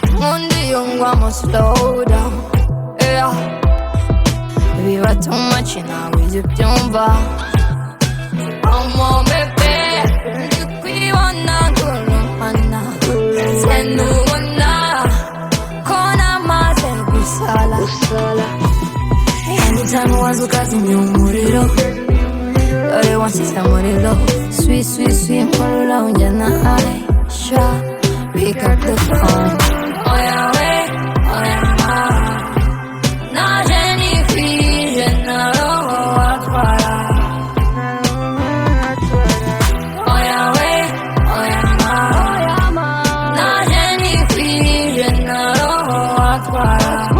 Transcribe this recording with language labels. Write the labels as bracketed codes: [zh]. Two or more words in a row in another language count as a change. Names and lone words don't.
[rw] Undi yungwa mo [en] slow down. [rw] Yeah. Biba [en] too much [rw] nawe ujya ubyumva. Omo bebe, ndi kwibona ngurumana. Se nubona ko namaze gusala. Anytime waza ukazimya umuriro. Dore wanshyize muri low. [en] Sweet, sweet, sweet, [rw] nkorora unjyana high. [en] Sha, pick up the phone. [rw] Oya we, oya ma. Naje nikwije na roho watwara. Oya we, oya ma. Naje nikwije na roho watwara.